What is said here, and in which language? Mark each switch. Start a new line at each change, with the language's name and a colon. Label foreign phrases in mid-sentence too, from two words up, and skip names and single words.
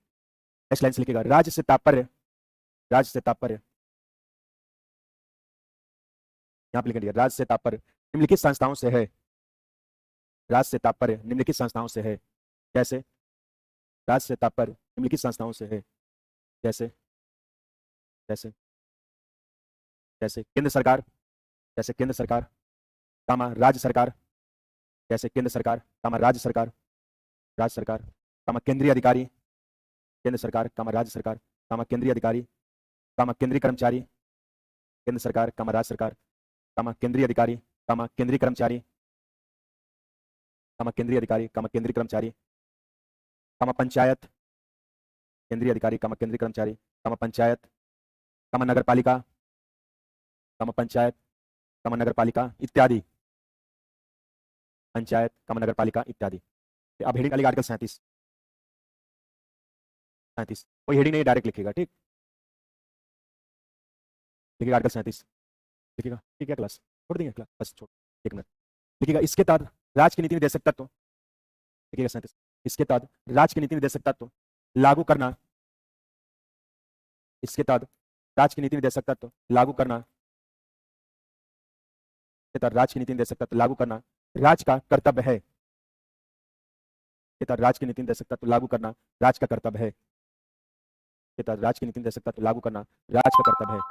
Hindi: नेक्स्ट लाइन से लिखिएगा, राज्य से तात्पर्य, राज्य से तात्पर्य, यहां पे लिखेंगे राज्य से तात्पर्य निम्नलिखित संस्थाओं से है, राज्य से तात्पर्य निम्नलिखित संस्थाओं से है। जैसे राज्य से तात्पर्य निम्नलिखित संस्थाओं से है, जैसे जैसे जैसे केंद्र सरकार, जैसे केंद्र सरकार, कामा राज्य सरकार, जैसे केंद्र सरकार, कामा राज्य सरकार, राज्य सरकार, कामा केंद्रीय अधिकारी, केंद्र सरकार, कामा राज्य सरकार, कामा केंद्रीय अधिकारी, कामा केंद्रीय कर्मचारी, केंद्र सरकार, कामा राज्य सरकार, कामा केंद्रीय अधिकारी, कामा केंद्रीय कर्मचारी, कामा केंद्रीय अधिकारी, कामा केंद्रीय कर्मचारी, कामा पंचायत, केंद्रीय अधिकारी, कामा केंद्रीय कर्मचारी, कामा पंचायत, कामा नगरपालिका, कामा पंचायत, कामा नगरपालिका इत्यादि, पंचायत, कामा नगरपालिका इत्यादि। अब हेडिंग डालिएगा आर्टिकल 37, 37 कोई हेडिंग नहीं, डायरेक्ट लिखिएगा। ठीक, लिखिएगा आर्टिकल 37, लिखिएगा। ठीक है क्लास छोड़ देंगे, क्लास बस छोड़, 1 मिनट। लिखिएगा, इसके तहत राज्य की नीति निर्देशक तत्व, लिखिएगा 37, इसके तहत राज्य की नीति निर्देशक तत्व लागू करना, इसके तहत राज्य की नीति निर्देशक तत्व लागू करना, इसके तहत राज्य की नीति निर्देशक तत्व लागू करना राज्य का कर्तव्य है, इसके तहत राज्य की नीति निर्देशक तत्व लागू करना राज्य का कर्तव्य है, इसके तहत राज्य की नीति निर्देशक तत्व लागू करना राज्य का कर्तव्य है।